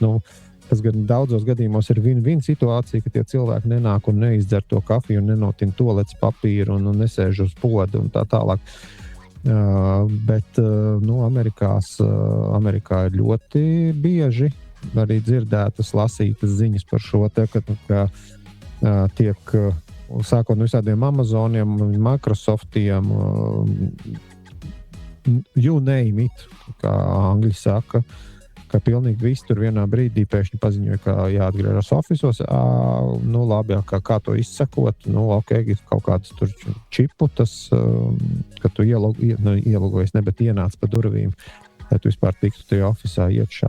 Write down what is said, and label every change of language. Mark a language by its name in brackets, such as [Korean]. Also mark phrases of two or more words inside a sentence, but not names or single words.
[Latvian] Tas gan daudzos gadījumos ir win-win situācija, ka tie cilvēki nenāk un neizdzer to kafiju un nenotina toaletes papīru un nesēž uz poda un tā tālāk. Bet Amerikā ir ļoti bieži arī dzirdētas, lasītas ziņas par šo te, ka tiek sākot no visādiem Amazoniem, Microsoftiem, [English] you name it, [Latvian] kā angļi saka, ka pilnīgi viss tur vienā brīdī pēkšņi paziņoja, ka jāatgriežas ofisos. Labi, kā to izsekot, kaut kādas tur čipu, tas, ka tu ielogojies, ne, bet ienāc pa durvīm, lai tu vispār tiktu tajā ofisā iekšā.